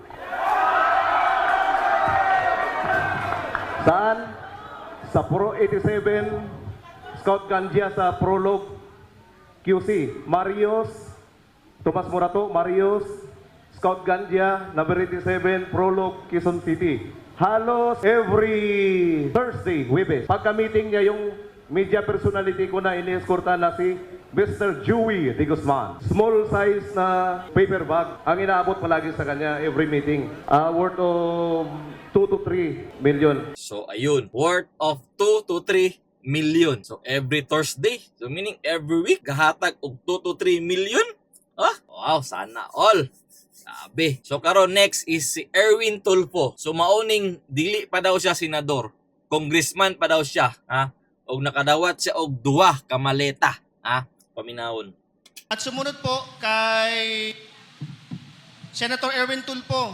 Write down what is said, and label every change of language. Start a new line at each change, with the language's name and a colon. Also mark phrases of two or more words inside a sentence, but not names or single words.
Filipino: Saan? Sa Pro 87, Scout Gandia sa Prolog QC. Marios, Tomas Morato, Marios, Scout Gandia, number 87, Prolog, Quezon City. Halos
English: every Thursday,
Filipino: Webes. Pagka-meeting niya yung media personality ko na ini-escorta na si Mr. Joey De Guzman.
English: Small size
Filipino: na
English: paper bag
Filipino: ang inaabot palagi sa kanya
English: every meeting. Worth of 2 to 3 million. So ayun, worth of 2 to 3 million. So every Thursday, so meaning every week,
Cebuano: gahatag og
English: 2 to 3 million?
Filipino: Wow, sana all. Sabi.
Cebuano: So karon
English: next is
Cebuano: si Erwin Tulfo. So mauning dili pa daw siya senador. Congressman pa daw siya, og nakadawat siya og 2 ka maleta, paminawon.
Filipino: At sumunod po kay Senator Erwin Tulfo.